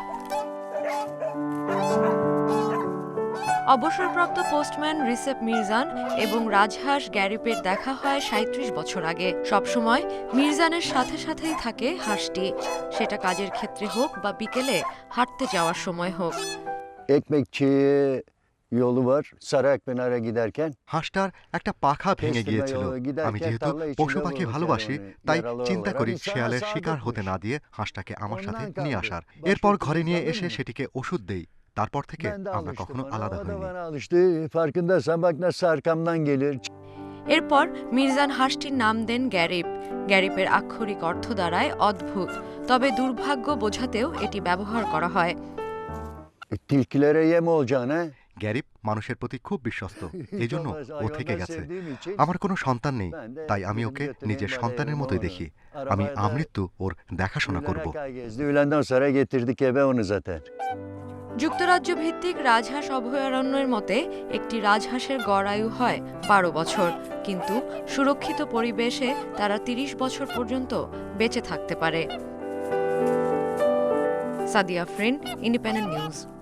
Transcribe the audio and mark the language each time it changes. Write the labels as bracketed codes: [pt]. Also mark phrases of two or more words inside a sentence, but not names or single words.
[bn] অবসরপ্রাপ্ত পোস্টম্যান রিসেপ মির্জান এবং রাজহাঁস গ্যারিপের দেখা হয় 37 বছর আগে। সবসময় মির্জানের সাথে সাথেই থাকে হাঁসটি, সেটা কাজের ক্ষেত্রে হোক বা বিকেলে হাঁটতে যাওয়ার সময় হোক। [tr] Ekmekçi yolu var. Sarayakpınar'a giderken [bn] হাঁসটার একটা পাখা ভেঙে গিয়েছিল। আমি যেহেতু পশু পাখি ভালোবাসি, তাই চিন্তা করি শেয়ালের শিকার হতে না দিয়ে হাঁসটাকে আমার সাথে নিয়ে আসার। এরপর ঘরে নিয়ে এসে সেটিকে ওষুধ দেই। তারপর থেকে আমরা কখনো আলাদা হইনি। [tr] bana alıştı. Farkındaysan bak nasıl arkamdan gelir. [bn] এরপর মির্জান হাঁসটির নাম দেন গ্যারিপ। গ্যারিপের আক্ষরিক অর্থ দাঁড়ায় অদ্ভুত, তবে দুর্ভাগ্য বোঝাতেও এটি ব্যবহার করা হয়। [tr] Tilkilere yem olacaksın ha. [bn] গ্যারিপ মানুষের প্রতি খুব বিশ্বস্ত, এই জন্য ও থেকে গেছে। আমার কোনো সন্তান নেই, তাই আমি ওকে নিজের সন্তানের মতোই দেখি। আমি আমৃত্যু ওর দেখাশোনা করব। [tr] Öğlenden sonra getirdik eve onu zaten. [bn] যুক্তরাজ্য ভিত্তিক রাজহাঁস অভয়ারণ্যের মতে একটি রাজহাঁসের গড় আয়ু হয় 12 বছর, কিন্তু সুরক্ষিত পরিবেশে তারা 30 বছর পর্যন্ত বেঁচে থাকতে পারে। সাদিয়া ফ্রেন, ইন্ডিপেন্ডেন্ট নিউজ।